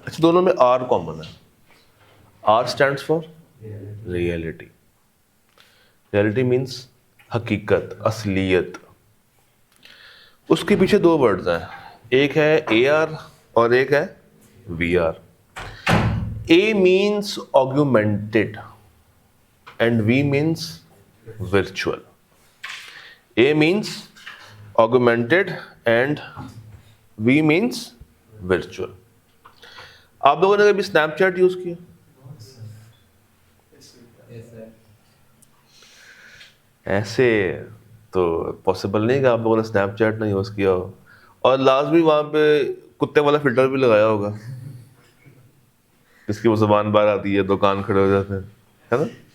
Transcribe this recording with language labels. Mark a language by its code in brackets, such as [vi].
[hi] अच्छा, दोनों में R कॉमन है। R stands for reality. Reality means हकीकत, असलियत। उसके पीछे दो वर्ड्स हैं, एक है AR और एक है VR। [en] A means augmented and V means virtual. A means augmented and V means virtual. [hi] आप लोगों ने कभी स्नैपचैट यूज किया? ऐसे तो पॉसिबल नहीं कि आप लोगों ने स्नैपचैट ना यूज किया हो और लाजमी वहां पे कुत्ते वाला फिल्टर भी लगाया होगा जिसकी वो जुबान बाहर आती है, दो कान खड़े हो जाते हैं, है ना?